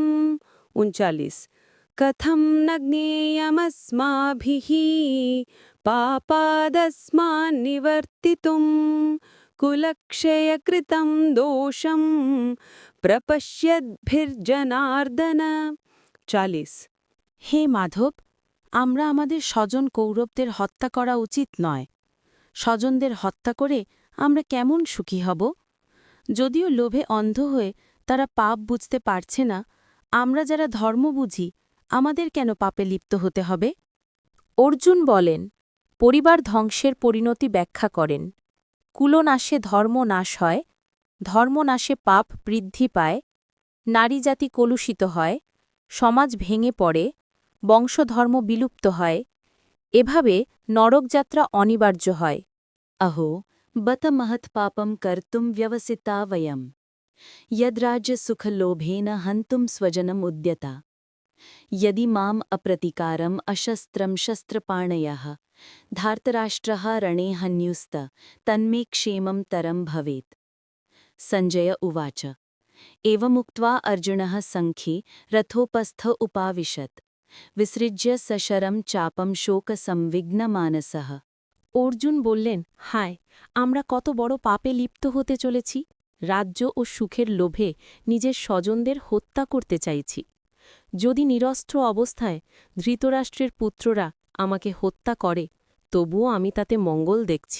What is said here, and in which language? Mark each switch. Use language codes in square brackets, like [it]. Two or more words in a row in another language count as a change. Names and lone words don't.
[sa] 39 कथं न ज्ञेयमस्माभिः पापादस्मान्निवर्तितुं कुलक्षयकृतं दोषं प्रपश्यद्भिर्जनार्दन। 40 [bn] হে মাধব, আমরা আমাদের স্বজন কৌরবদের হত্যা করা উচিত নয়। স্বজনদের হত্যা করে আমরা কেমন সুখী হব? যদিও লোভে অন্ধ হয়ে তারা পাপ বুঝতে পারছে না, আমরা যারা ধর্ম বুঝি আমাদের কেন পাপে লিপ্ত হতে হবে? অর্জুন বলেন, পরিবার ধ্বংসের পরিণতি ব্যাখ্যা করেন। কুলনাশে ধর্ম নাশ হয়, ধর্মনাশে পাপ বৃদ্ধি পায়, নারী জাতি কলুষিত হয়, সমাজ ভেঙে পড়ে, বংশধর্ম বিলুপ্ত হয়, এভাবে নরকযাত্রা অনিবার্য হয়। [sa] अहो बत महत्पापं कर्तुं व्यवसिता वयम् यद्राज्यसुखलोभेन हन्तुं स्वजनम् उद्यता यदि माम् अप्रतीकारम् अशस्त्रं शस्त्रपाणयः धार्तराष्ट्रः रणे हन्युस्त तन्मे क्षेमं तरं भवेत्। सञ्जय उवाच एवमुक्त्वा अर्जुनः सङ्ख्ये रथोपस्थ उपाविशत् विसृज्य सशरं चापं शोकसंविघ्नमानसः। অর্জুন বললেন, হায়, আমরা কত বড় পাপে লিপ্ত হতে চলেছি। রাজ্য ও সুখের লোভে নিজের স্বজনদের হত্যা করতে চাইছি। যদি নিরস্ত্র অবস্থায় ধৃতরাষ্ট্রের পুত্ররা আমাকে হত্যা করে, তবুও আমি তাতে মঙ্গল দেখছি।